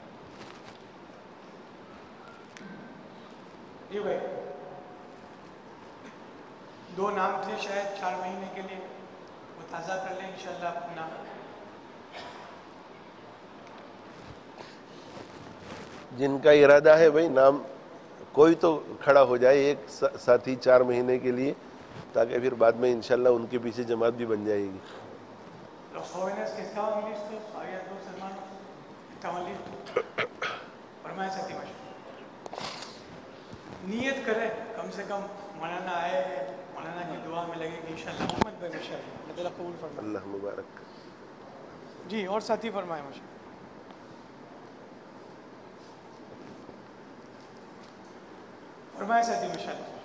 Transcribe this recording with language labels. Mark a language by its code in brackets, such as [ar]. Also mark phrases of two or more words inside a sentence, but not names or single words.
[ur] جی بھائی 2 نام تھے شاید 4 مہینے کے لیے, وہ تازہ کر لیں انشاءاللہ اپنا. جن کا ارادہ ہے بھئی نام کوئی تو کھڑا ہو جائے ایک ساتھی 4 مہینے کے لیے, تاکہ پھر بعد میں انشاءاللہ ان کے پیچھے جماعت بھی بن جائے گی. [es] Los jóvenes que estaban listos, había 2 hermanos que estaban listos. [ur] فرمائیں ساتھی ماشاءاللہ. نیت کریں کم سے کم مولانا آئے, مولانا کی دعا میں لگے گی انشاءاللہ. محمد بھائی ماشاءاللہ اللہ تعالیٰ قبول فرمائے. اللہ مبارک. جی اور ساتھی فرمائیں ماشاءاللہ. فرمائیں ساتھی ماشاءاللہ.